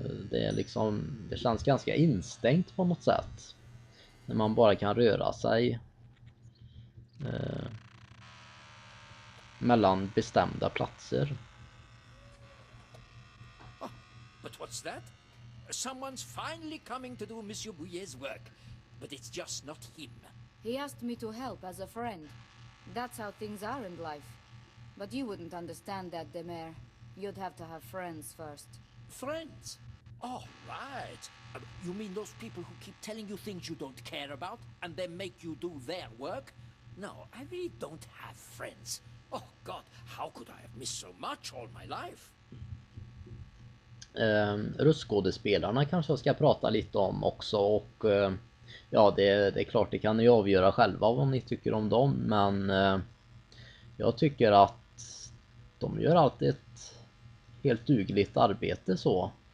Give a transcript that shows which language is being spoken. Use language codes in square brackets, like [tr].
[sv] Det är liksom, det känns ganska instängt på något sätt. När man bara kan röra sig mellan bestämda platser. [en] Oh, but what's that? Someone's finally coming to do Monsieur Bouillet's work, but it's just not him. He asked me to help as a friend. That's how things are in life. But you wouldn't understand that, Demer. You'd have to have friends first. Friends? Oh, right. You mean those people who keep telling you things you don't care about and then make you do their work? No, I really don't have friends. Oh, God, how could I have missed so much all my life? [sv] Röstskådespelarna kanske jag ska prata lite om också, och ja, det är klart, det kan ni avgöra själva vad ni tycker om dem, men jag tycker att de gör alltid ett helt dugligt arbete så.